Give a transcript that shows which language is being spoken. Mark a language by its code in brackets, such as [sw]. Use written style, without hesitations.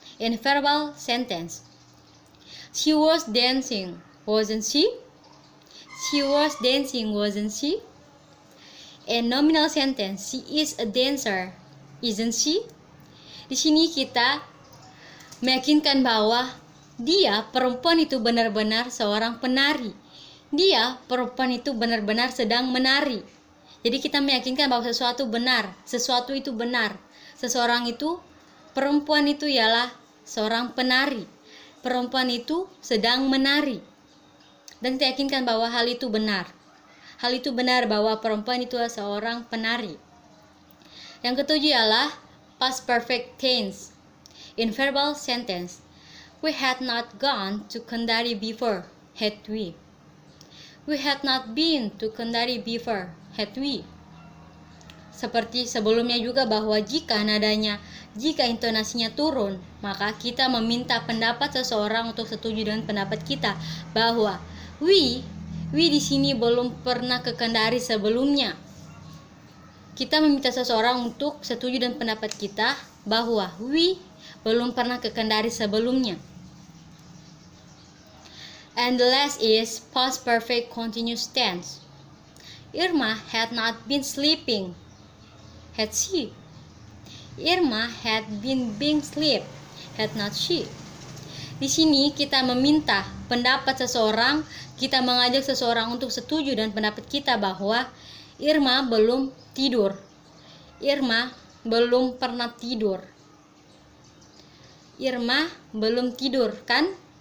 [en] In verbal sentence, she was dancing, wasn't she? She was dancing, wasn't she? a nominal sentence, she is a dancer, isn't she? [id] Di sini kita meyakinkan bahwa dia, perempuan itu benar-benar seorang penari. Dia, perempuan itu benar-benar sedang menari. Jadi kita meyakinkan bahwa sesuatu benar, sesuatu itu benar. Seseorang itu, perempuan itu ialah seorang penari. Perempuan itu sedang menari. Dan kita yakinkan bahwa hal itu benar. Hal itu benar bahwa perempuan itu adalah seorang penari. Yang ketujuh ialah past perfect tense. [en] In verbal sentence, we had not gone to Kendari before, had we? We had not been to Kendari before, had we? [id] Seperti sebelumnya juga bahwa jika intonasinya turun, maka kita meminta pendapat seseorang untuk setuju dengan pendapat kita bahwa we di sini belum pernah ke Kendari sebelumnya. Kita meminta seseorang untuk setuju dengan pendapat kita bahwa we belum pernah ke Kendari sebelumnya. [en] And the last is past perfect continuous tense. Irma had not been sleeping, had she? Irma had been being sleep, had not she? [id] Di sini kita meminta pendapat seseorang, kita mengajak seseorang untuk setuju dengan pendapat kita bahwa Irma belum tidur. Irma belum pernah tidur. Irma belum tidur, kan?